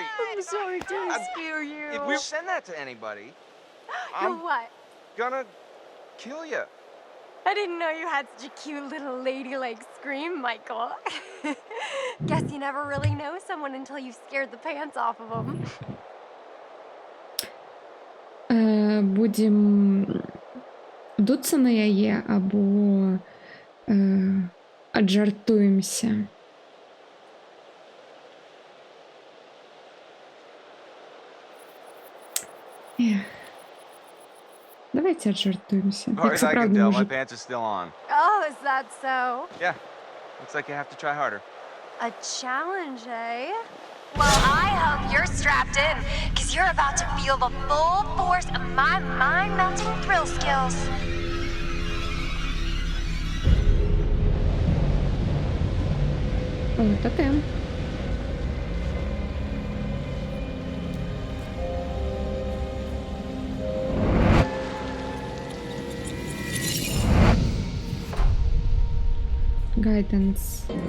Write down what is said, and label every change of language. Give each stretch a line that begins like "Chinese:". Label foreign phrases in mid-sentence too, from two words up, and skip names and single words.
English: I'm sorry to scare you. If we send that to anybody, You're I'm what? gonna kill you. I didn't know you had such a cute little ladylike scream, Michael. Guess you never really know someone until you've scared the pants off of them.
Belarusian: Будем дуться на яе або аджартуемся. Эх. Давайте аджартуемся.
English: As far as I can tell, my pants are still on. Oh, is that so? Yeah. Looks like you have to try harder. A challenge, eh? Well, I hope you're strapped in, because you're about to feel the full force of my mind-melting thrill skills.
Belarusian: О, тотем. Гайденс.